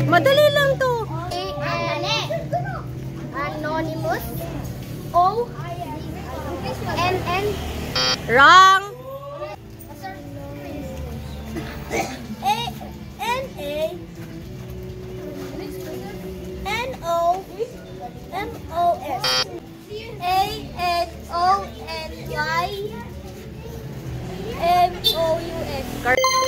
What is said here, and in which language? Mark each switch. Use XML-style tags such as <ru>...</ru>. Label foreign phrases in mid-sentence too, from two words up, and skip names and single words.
<tl>Madali lang to.</tl> <en>Anonymous. O-N-N. Wrong. A-N-A-N-O-M-O-S. A-N-O-N-Y-M-O-U-S. Correct.</en>